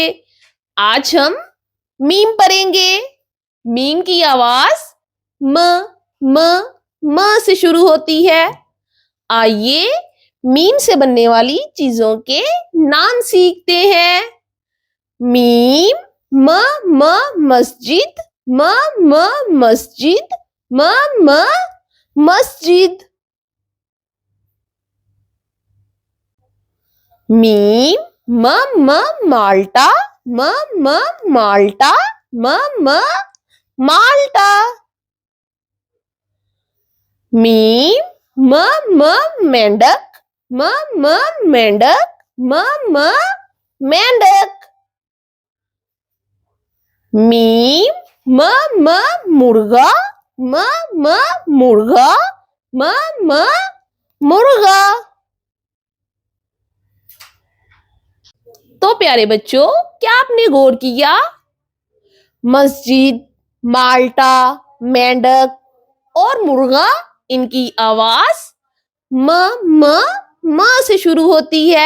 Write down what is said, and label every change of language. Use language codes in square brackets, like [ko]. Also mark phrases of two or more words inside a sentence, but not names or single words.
[hi] आज हम मीम पढ़ेंगे। मीम की आवाज म म म से शुरू होती है। आइए मीम से बनने वाली चीजों के नाम सीखते हैं। मीम म म मस्जिद म म मस्जिद म म मस्जिद। मीम म म माल्टा म म माल्टा म म माल्टा। मीम म म मेंढक म म मेंढक म म मेंढक। मीम म म मुर्गा म म मुर्गा म म मुर्गा। तो प्यारे बच्चों, क्या आपने गौर किया? मस्जिद, माल्टा, मेंढक और मुर्गा, इनकी आवाज म म म से शुरू होती है।